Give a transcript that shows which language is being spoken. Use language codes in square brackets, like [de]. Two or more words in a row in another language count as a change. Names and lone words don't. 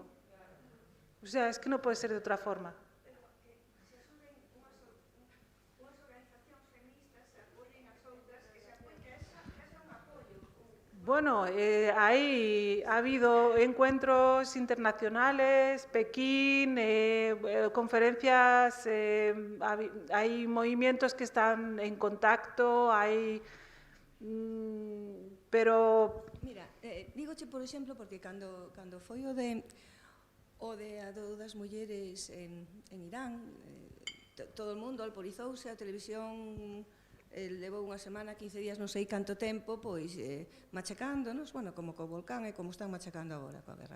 [es] O sea, es que no puede ser de otra forma. Bueno, ha habido encuentros internacionales, Pekín, conferencias, hay movimientos que están en contacto, pero... [gl] Mira, dígoche, por exemplo, porque cando foi o de a das mulleres en Irán, todo o mundo alborizouse, a televisión levou unha semana, 15 días, non sei canto tempo, pois machacándonos, bueno, como co volcán e como están machacando agora coa guerra.